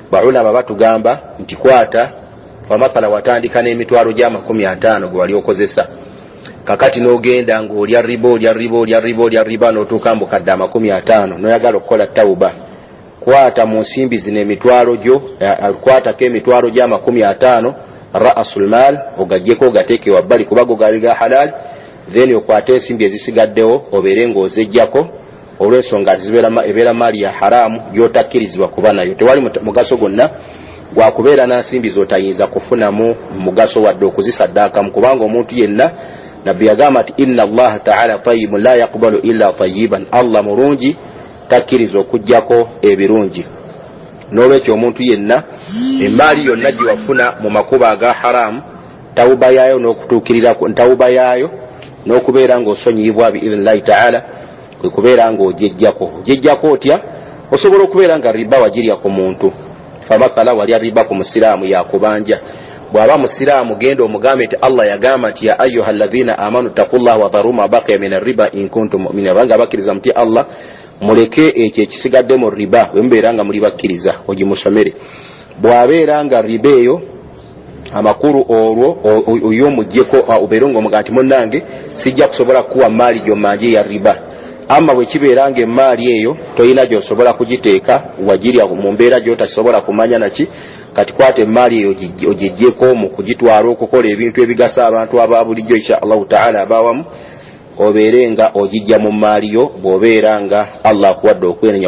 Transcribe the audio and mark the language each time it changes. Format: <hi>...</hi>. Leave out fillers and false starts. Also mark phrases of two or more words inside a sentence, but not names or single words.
<lg>Baulama batugamba nti kwata famathala watandika n'emitwalo gya 50 gwe wali okozesa kakati n'ogenda ng'olya riba n'otuuka mu kadde 50 n'oyagala okukola tawuba kwata mu nsimbi zino emitwalo gyo kwatako emitwalo gya 50</lg> <ar>رأس المال</ar> <lg>ogajjeko ogateeke wabbali kuba go gali ga halal then okwate ensimbi ezisigaddewo obeere ng'ozejjako olw'ensonga ebeera maali ya haramu gy'otakkirizibwa kuba nayo. Tewali mugaso gonna gwakubeera na nsimbi z'otayinza kufunamu mugaso wadde okuzisaddaakamu kubanga omuntu yenna nabbi yagamba nti</lg> <ar>إن الله تعالى طيب لا يقبل إلا طيبا,</ar> <lg>Allah mulungi takkiriza okuggyako ebirungi. N'olwekyo omuntu yenna emaali yonna gye wafuna mu makuba aga haramu tawuba yaayo n'okutuukirira ntawuba yaayo n'okubeera ng'osonyiyibwa</lg> <ar>بإذن الله تعالى</ar> <lg>kwe kubeera ng'ogejjako otya osobola okubeera nga riba wagirya ku muntu. Famathala walya riba ku musiraamu yakubanja bw'aba musiraamu genda omugambe nti Allah yagamba nti</lg> <ar>يا أيها الذين آمنوا اتقوا الله وذروا ما بقي من الربا إن كنتم مؤمنين,</ar> <lg>banga bakkiriza muti Allah muleke ekyo ekisigadde mu riba bwe mubeera nga muli bakkiriza ogimusomere. Bw'abeera nga riba eyo amakulu olwo oyomuggyeko obeere ng'omuga nti munnange sijja kusobola kuwa maali gy'omanje ya riba, amma bwe kibeera nga emaali eyo toyina gy'osobola kugiteeka wagirya mu mbeera gy'otasobola kumanya naki, kati kwata emaali eyo ogijjeko mu kugitwala okukola ebintu ebigasa abantu aba bulijjo</lg> <ar>إن شاء الله تعالى</ar> <lg>abawamu obeere nga ogijja mu maali yo bw'obeera nga Allah akuwadde okwenenya.</lg>